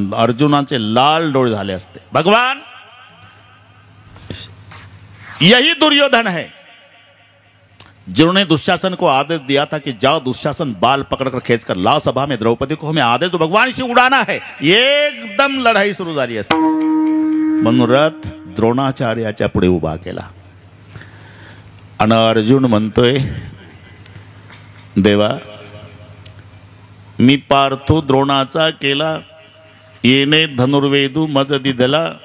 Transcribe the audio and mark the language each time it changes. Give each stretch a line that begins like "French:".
Marathi: अर्जुनाचे लाल डोळे झाले असते.
Hindi: भगवान यही दुर्योधन है जिन्होंने दुशासन को आदेश दिया था कि जाओ दुशासन बाल पकड़कर खींचकर लाओ सभा में द्रौपदी को हमें आदेश दो भगवान से उड़ाना है.
Marathi: एकदम लढाई सुरू झाली असते. म्हणून रथ द्रोणाचार्याच्या पुढे उभा केला. आणि अर्जुन म्हणतोय, देवा मी पार्थो द्रोणाचा केला, येणे धनुर्वेदू मज दिदला.